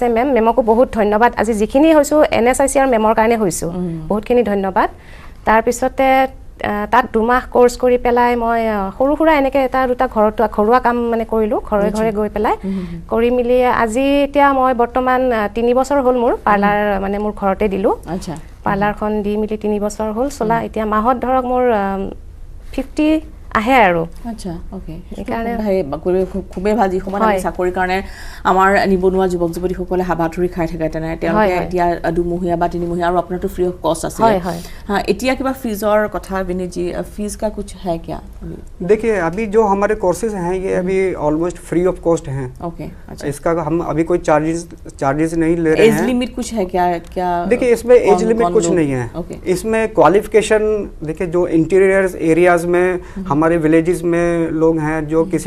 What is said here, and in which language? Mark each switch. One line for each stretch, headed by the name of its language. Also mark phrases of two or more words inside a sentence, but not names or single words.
Assamese: মেমকো বহুত ধন্যবাদ আজি যিখিনি হৈছো NSIC আৰু মেমৰ কাৰণে হৈছো বহুতখিনি ধন্যবাদ তাৰ পিছতে তাত 2 মাহ কোৰ্স কৰি পেলাই মই সৰু সুৰা এনেকে এটা দুটা ঘৰুৱা কাম মানে কৰিলোঁ ঘৰে ঘৰে গৈ পেলাই কৰি মিলি আজি এতিয়া মই বৰ্তমান 3 বছৰ হ'ল মোৰ পাৰ্লাৰ মানে মোৰ ঘৰতে দিলোঁ আচ্ছা পাৰ্লাৰখন দি মিলি 3 বছৰ হ'ল চলা এতিয়া মাহত ধৰক মোৰ 50 আহে আৰু আচ্ছা ওকে সেইকাৰণে খুবেই ভাল যি সময় আমি চাকৰিৰ কাৰণে আমাৰ নিবনুৱা যুৱক যুৱতীসকলে হাবাথুৰি খাই থাকে তেনে তেওঁলোকে এতিয়া 2 মহীয়া বা 3 মহীয়া আৰু আপোনাৰটো
English: free of cost
Assamese: আছে हाँ এতিয়া কিবা ফিজৰ কথা বিনীত
Hindi: जी फीस का कुछ है क्या देखिए अभी जो हमारे कोर्सेज हैं ये अभी
English: almost free of cost
Hindi: हैं ओके अच्छा इसका हम अभी कोई चार्जेस नहीं ले रहे हैं
English: age limit
Hindi: कुछ है क्या देखिए इसमें
English: age limit
Hindi: कुछ नहीं है इसमें क्वालिफिकेशन देखिए जो
English: interior areas
Hindi: में हमारे विलेजेस में लोग हैं जो किसी